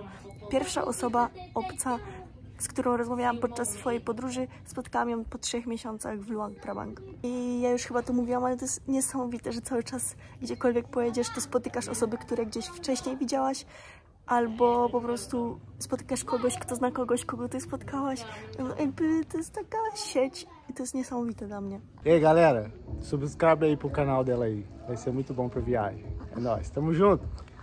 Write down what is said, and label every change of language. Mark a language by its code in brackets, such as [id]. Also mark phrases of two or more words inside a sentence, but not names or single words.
[pl] Pierwsza osoba obca, z którą rozmawiałam podczas swojej podróży, spotkałam ją po 3 miesiącach w Luang Prabang. I ja już chyba to mówiłam, ale to jest niesamowite, że cały czas gdziekolwiek pojedziesz, to spotykasz osoby, które gdzieś wcześniej widziałaś, albo po prostu spotykasz kogoś, kto zna kogoś, kogo ty spotkałaś. No, jakby to jest taka sieć i to jest niesamowite dla mnie. [pt] E aí, galera, subscribe aí pro canal dela aí. Vai ser muito bom pra viagem. É nóis, tamo junto!